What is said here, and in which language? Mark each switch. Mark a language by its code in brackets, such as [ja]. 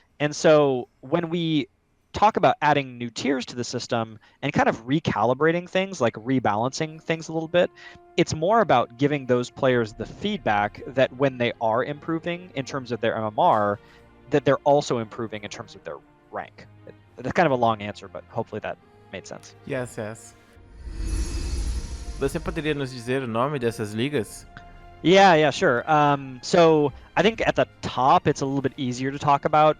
[en] And so when we talk about adding new tiers to the system and kind of recalibrating things, like rebalancing things a little bit, it's more about giving those players the feedback that when they are improving in terms of their MMR, that they're also improving in terms of their rank. That's kind of a long answer, but hopefully that made sense. Yes, yes. [pt] Você poderia nos dizer o nome dessas ligas? [en] Yeah, sure. So I think at the top it's a little bit easier to talk about.